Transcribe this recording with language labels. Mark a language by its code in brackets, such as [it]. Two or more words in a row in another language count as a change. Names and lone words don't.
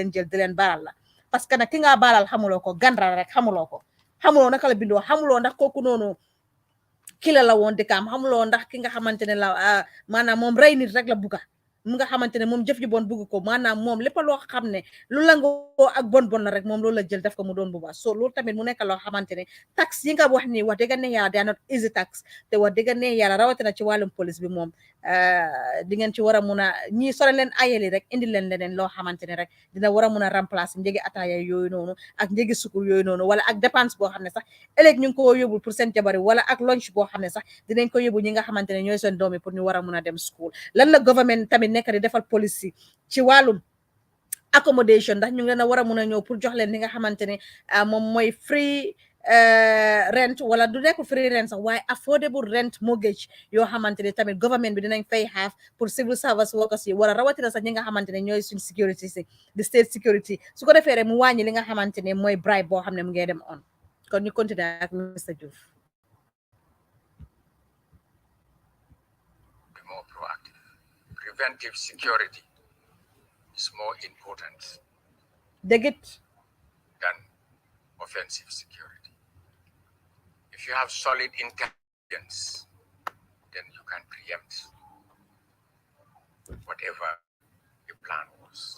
[wo] leen jël di leen baaral la [fr] parce que [wo] nag ki nga baalal xamuloo ko gandra rek xamuloo naka la bindoo xamuloo ndax kooku noonu kila la woon dëkkaam xamuloo ndax ki nga xamante ne la maanaam moom rey nit rek la bugga mu nga xamante ne moom jëf ju bon bugg ko maanaam moom lépp loo xam ne lu langoo ak bon la rek moom loolu la jël def ko mu doon bu baax so loolu tamit mu nekk loo xamante ne tax yi nga wax ni wax dëgg ne yàlla [en] they are not easy [wo] tax te wax dëgg ne yàlla rawatina ci wàllum police bi moom di ngeen ci war a mun a ñii sore leen ayeli rek indi leen leneen loo xamante ne rek dina war a mun a remplacer njëgi ataaya yooyu noonu ak njëgi sukur yooyu noonu wala ak dépense boo xam ne sax ëllëg ñu ngi ko yóbbul pour seen jabari wala ak lunch boo xam ne sax dinañ ko yóbbu ñi nga xamante ne ñooy seen doomi pour ñu war a mun a dem school lan la government tamit nekk di defal police ci wàllum accommodation ndax ñu ngi leen a war a mun a ñëw pour jox leen li nga xamante ne moom mooy [en] free rent [wo] wala du nekk [en] free rent [wo] sax waaye [en] affordable rent mortgage [wo] yoo xamante ne tamit government bi dinañ fay half pour [en] civil service workers [wo] yi wala rawatina sax ñi nga xamante ne ñooy suñ security si di [en] state security [wo] su ko defee rek mu wàññi li nga xamante ne mooy bribe boo xam ne mu ngee dem on kon ñu continuer ak Mr Joof. [en] Be more proactive. Preventive security is more important than offensive security. If you have solid intelligence, then you can preempt whatever the plan was.